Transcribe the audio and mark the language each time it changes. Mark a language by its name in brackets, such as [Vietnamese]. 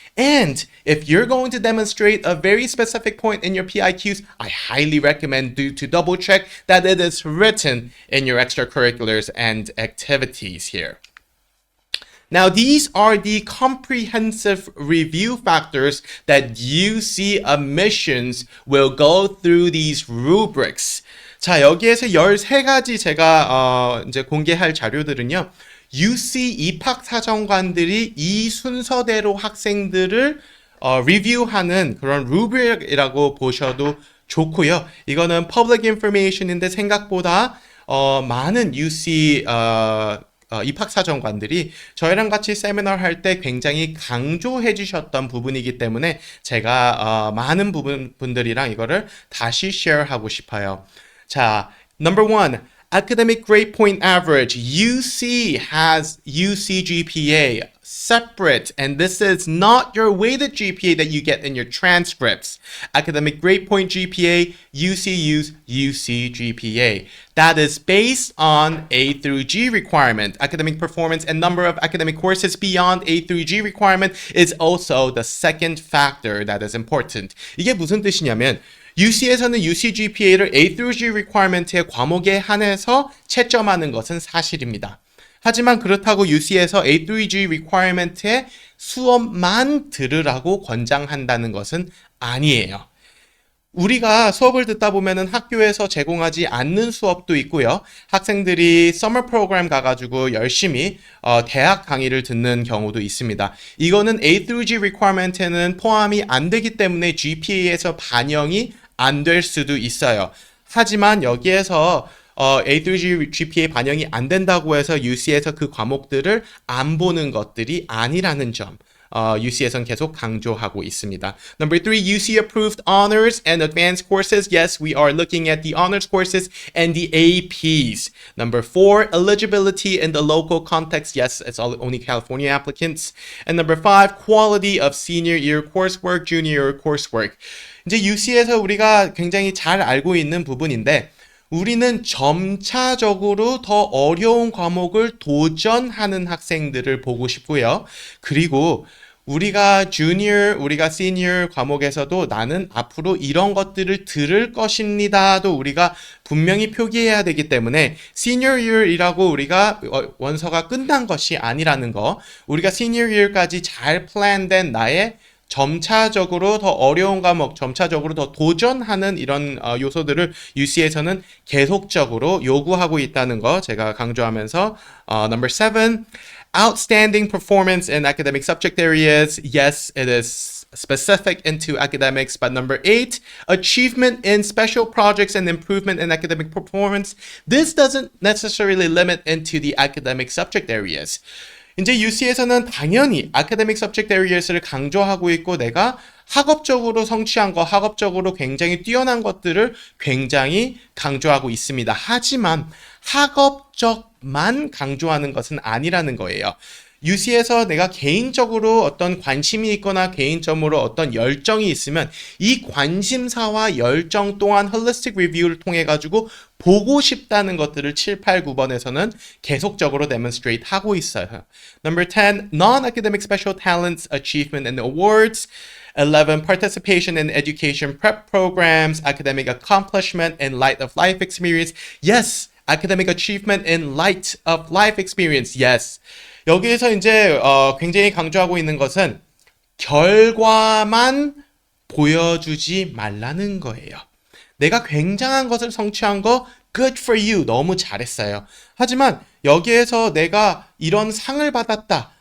[English] And if you're going to demonstrate a very specific point in your PIQs, I highly recommend you to double check that it is written in your extracurriculars and activities here. Now, these are the comprehensive review factors that UC admissions will go through these rubrics. [Korean] 자, 여기에서 13가지 제가 이제 공개할 자료들은요. UC 입학 사정관들이 이 순서대로 학생들을 리뷰하는 그런 루브릭이라고 보셔도 좋고요. 이거는 [English] public information [Korean] 인데 생각보다 많은 UC 입학사정관들이 저희랑 같이 세미나를 할 때 굉장히 강조해 주셨던 부분이기 때문에 제가 많은 분들이랑 이거를 다시 쉐어하고 싶어요. [English] 자, number one, academic grade point average. UC has UC GPA separate, and this is not your weighted GPA that you get in your transcripts. Academic grade point GPA, UC use UC GPA. That is based on A through G requirement. Academic performance and number of academic courses beyond A through G requirement is also the second factor that is important. [Korean] 이게 무슨 뜻이냐면 UC에서는 UC GPA를 A through G requirement의 과목에 한해서 채점하는 것은 사실입니다. 하지만 그렇다고 UC에서 A through G requirement의 수업만 들으라고 권장한다는 것은 아니에요. 우리가 수업을 듣다 보면은 학교에서 제공하지 않는 수업도 있고요. 학생들이 서머 프로그램 가가지고 열심히 대학 강의를 듣는 경우도 있습니다. 이거는 A through G requirement에는 포함이 안 되기 때문에 GPA에서 반영이 안 될 수도 있어요. 하지만 여기에서 A through G GPA 반영이 안 된다고 해서 UC에서 그 과목들을 안 보는 것들이 아니라는 점. UC에선 계속 강조하고 있습니다. [English] Number three, UC approved honors and advanced courses. Yes, we are looking at the honors courses and the APs. Number four, eligibility in the local context. Yes, it's only California applicants. And number five, quality of senior year coursework, junior year coursework. [Korean] 이제 UC에서 우리가 굉장히 잘 알고 있는 부분인데 우리는 점차적으로 더 어려운 과목을 도전하는 학생들을 보고 싶고요. 그리고 우리가 주니어, 우리가 시니어 과목에서도 나는 앞으로 이런 것들을 들을 것입니다도 우리가 분명히 표기해야 되기 때문에 시니어 이어이라고 우리가 원서가 끝난 것이 아니라는 거, 우리가 시니어 이어까지 잘 플랜된 나의 점차적으로 더 어려운 과목, 점차적으로 더 도전하는 이런 요소들을 UC에서는 계속적으로 요구하고 있다는 거 제가 강조하면서 [English] number seven, outstanding performance in academic subject areas. Yes, it is specific into academics. But number eight, achievement in special projects and improvement in academic performance. This doesn't necessarily limit into the academic subject areas. [Korean] 이제 UC에서는 당연히 [English] academic subject areas [Korean] 를 강조하고 있고 내가 학업적으로 성취한 거, 학업적으로 굉장히 뛰어난 것들을 굉장히 강조하고 있습니다. 하지만 학업적만 강조하는 것은 아니라는 거예요. UC에서 내가 개인적으로 어떤 관심이 있거나 개인적으로 어떤 열정이 있으면 이 관심사와 열정 또한 홀리스틱 리뷰를 통해 가지고 보고 싶다는 것들을 7, 8, 9번에서는 계속적으로 demonstrate 하고 있어요. [English] Number 10, non-academic special talents, achievement and awards. 11, participation in education prep programs, academic accomplishment in light of life experience. Yes, academic achievement in light of life experience. Yes. [Korean] 여기에서 이제 굉장히 강조하고 있는 것은 결과만 보여주지 말라는 거예요. 내가 굉장한 것을 성취한 거 [English] good for you. [Korean] 너무 잘했어요. 하지만 여기에서 내가 이런 상을 받았다.